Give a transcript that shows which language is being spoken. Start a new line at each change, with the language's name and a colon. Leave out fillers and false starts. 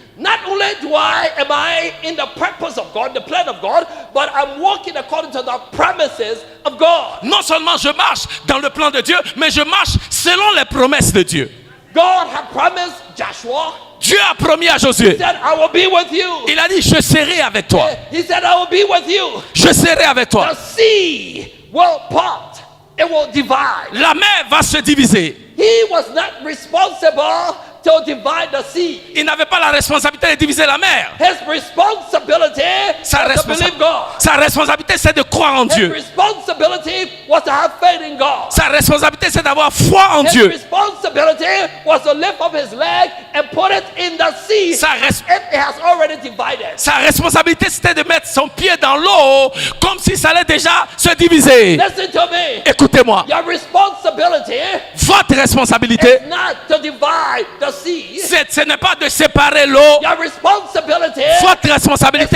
English: Not only am I in the purpose of God, the plan of God, but I'm walking according to the promises of God.
French: Non seulement je marche dans le plan de Dieu, mais je marche selon les promesses de Dieu.
English: God had promised Joshua.
French: Dieu a promis à Josué.
English: He said, I will be with you.
French: Il a dit, je serai avec toi.
English: He said, I will be with you.
French: Je serai avec toi.
English: The sea will part it will divide.
French: La mer va se diviser.
English: He was not responsible to divide the sea.
French: Il n'avait pas la responsabilité de diviser la mer.
English: His responsibility
French: Sa,
English: was to believe God.
French: sa responsabilité, c'est de croire en
English: His
French: Dieu.
English: responsibility was to have faith in God.
French: Sa responsabilité, c'est d'avoir foi en
English: His
French: Dieu.
English: responsibility was to lift up his leg and put it in the sea.
French: Sa,
English: If it has already divided.
French: sa responsabilité, c'était de mettre son pied dans l'eau comme si ça allait déjà se diviser.
English: Listen to me.
French: Écoutez-moi.
English: Your responsibility
French: Votre responsabilité,
English: is not to divide the sea.
French: ce n'est pas de séparer l'eau.
English: Your responsibility
French: Votre
English: is
French: responsabilité,